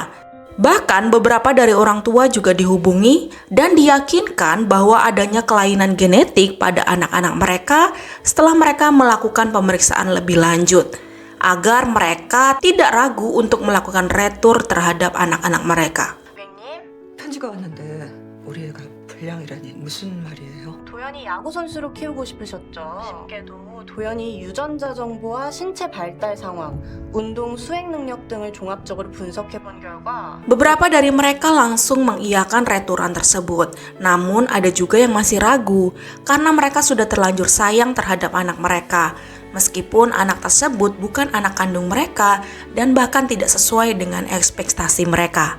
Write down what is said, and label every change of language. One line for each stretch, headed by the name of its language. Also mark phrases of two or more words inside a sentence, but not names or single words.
Indonesian: Bahkan beberapa dari orang tua juga dihubungi dan diyakinkan bahwa adanya kelainan genetik pada anak-anak mereka setelah mereka melakukan pemeriksaan lebih lanjut, agar mereka tidak ragu untuk melakukan retur terhadap anak-anak mereka.
Korean: 편지가 왔는데 우리 애가 불량이라니 무슨 말이에요? 도연이 야구 선수로 키우고 싶으셨죠. 쉽게도 도연이 유전자 정보와 신체 발달 상황, 운동 수행 능력 등을 종합적으로 분석해 본 결과
Indonesian: Beberapa dari mereka langsung mengiyakan returan tersebut. Namun ada juga yang masih ragu karena mereka sudah terlanjur sayang terhadap anak mereka. Meskipun anak tersebut bukan anak kandung mereka dan bahkan tidak sesuai dengan ekspektasi mereka.